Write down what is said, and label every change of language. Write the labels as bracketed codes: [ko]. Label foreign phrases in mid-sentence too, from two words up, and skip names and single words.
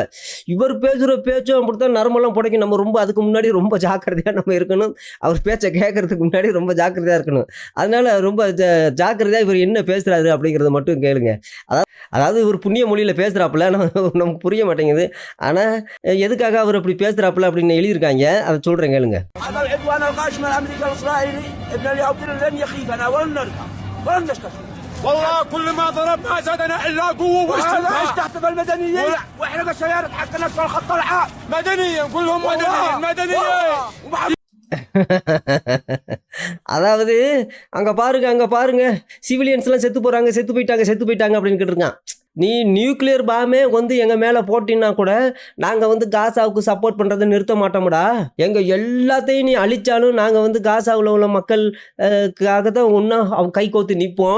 [ta] இவர் பேசுகிற பேச்சும் அப்படித்தான் நரம்பெல்லாம் புடைக்கும். நம்ம ரொம்ப அதுக்கு முன்னாடி ரொம்ப ஜாக்கிரதையாக நம்ம இருக்கணும். அவர் பேச்சை கேட்கறதுக்கு முன்னாடி ரொம்ப ஜாக்கிரதையாக இருக்கணும். அதனால ரொம்ப ஜாக்கிரதையாக இவர் என்ன பேசுகிறாரு அப்படிங்கிறத மட்டும் கேளுங்க. அதாவது இவர் புண்ணிய மொழியில் பேசுகிறாப்புல, நமக்கு புரிய மாட்டேங்குது. ஆனால் எதுக்காக அவர் அப்படி பேசுகிறாப்புல அப்படின்னு எழுதியிருக்காங்க. அதை சொல்கிறேன் கேளுங்க. [ar] هذا العدوان الغاشم الامريكي الاسرائيلي ابن اليهود لن يخيفنا ولن نركع ولن نستسلم. والله كل ما ضربنا زادنا الا قوه واستمتاع. ايش تحتفل مدنيين واحنا بالسيارة حقنا في الخط العام مدنيا كلهم مدنيين. [ta] அதாவது அங்கே பாருங்க சிவிலியன்ஸ்லாம் செத்து போயிட்டாங்க அப்படின்னு கேட்டிருக்கான். நீ [en] nuclear bomb [ta] வந்து எங்கள் மேலே போட்டின்னா கூட நாங்கள் வந்து காசாவுக்கு சப்போர்ட் பண்ணுறதை நிறுத்த மாட்டோம்டா. எங்கள் எல்லாத்தையும் நீ அழிச்சாலும் நாங்கள் வந்து காசாவில் உள்ள மக்களுக்காக தான் ஒன்றா அவங்க கை கோத்து நிற்போம்.